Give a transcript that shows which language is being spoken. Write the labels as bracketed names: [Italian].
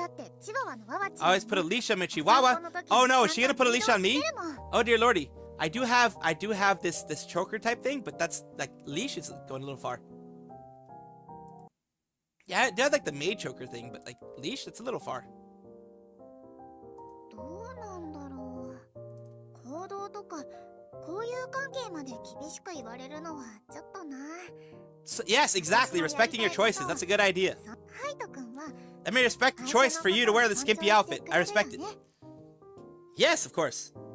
[English] I always put a leash on my chihuahua. Oh no, is she gonna put a leash on me? Oh dear lordy. I do have this choker type thing, but that's like leash is going a little far. Yeah, I do have like the maid choker thing, but like leash, that's a little far. [Japanese] どうなんだろう。行動とか交友関係まで厳しく言われるのはちょっとな。 [English] So, yes, exactly. Respecting your choices. That's a good idea. Let me respect the choice for you to wear the skimpy outfit. I respect it. Yes, of course.